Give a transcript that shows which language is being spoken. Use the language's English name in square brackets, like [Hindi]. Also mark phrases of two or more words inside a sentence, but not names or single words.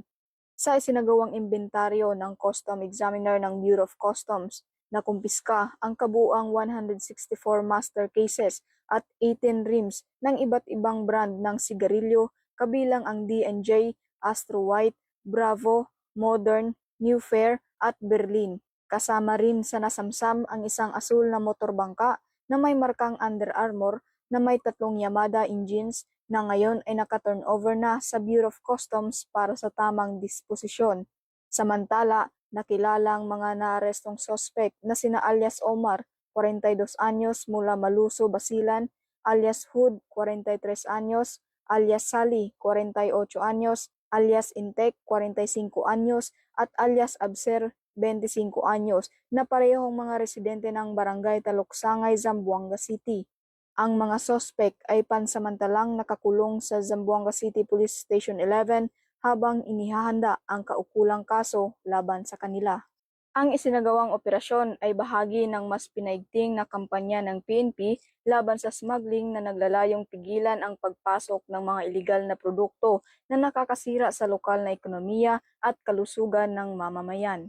[Filipino] Sa isinagawang imbentaryo ng Custom Examiner ng Bureau of Customs, nakumpiska ang kabuuang 164 [English] master cases [Filipino] at 18 rims ng iba't ibang brand ng sigarilyo kabilang ang D&J, Astro White, Bravo, Modern, New Fair at Berlin. Kasama rin sa nasamsam ang isang asul na motorbangka na may markang Under Armour na may 3 Yamada engines na ngayon ay naka-turnover na sa Bureau of Customs para sa tamang disposisyon. Samantala, nakilala ang mga naarestong sospek na sina alias Omar, 42 anyos mula Maluso, Basilan, alias Hood, 43 anyos, alias Sally, 48 anyos, alias Intek, 45 anyos, at alias Abser, 25 anyos, na parehong mga residente ng Barangay Taluksangay, Zamboanga City. Ang mga sospek ay pansamantalang nakakulong sa Zamboanga City Police Station 11 habang inihahanda ang kaukulang kaso laban sa kanila. Ang isinagawang operasyon ay bahagi ng mas pinaigting na kampanya ng PNP laban sa smuggling na naglalayong pigilan ang pagpasok ng mga ilegal na produkto na nakakasira sa lokal na ekonomiya at kalusugan ng mamamayan.